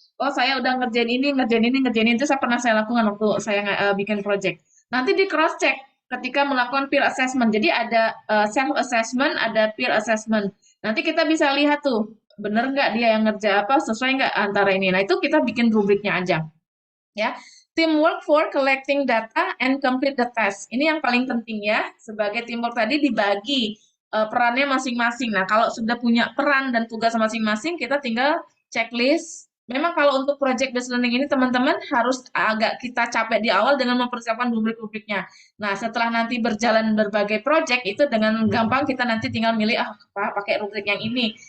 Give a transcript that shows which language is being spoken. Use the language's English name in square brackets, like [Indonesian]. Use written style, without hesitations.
[Indonesian] Oh, saya udah ngerjain ini, ngerjain ini, ngerjain itu, saya pernah saya lakukan waktu saya bikin project. Nanti di cross check ketika melakukan peer assessment. Jadi ada self assessment, ada peer assessment. Nanti kita bisa lihat tuh, bener nggak dia yang ngerja apa, sesuai nggak antara ini. Nah, itu kita bikin rubriknya aja. [English] Ya, teamwork for collecting data and complete the task. [Indonesian] Ini yang paling penting ya. Sebagai teamwork tadi dibagi perannya masing-masing. Nah, kalau sudah punya peran dan tugas masing-masing, kita tinggal checklist. Memang kalau untuk project based learning ini teman-teman harus agak kita capek di awal dengan mempersiapkan rubrik-rubriknya. Nah, setelah nanti berjalan berbagai project itu dengan gampang kita nanti tinggal milih pakai rubrik yang ini.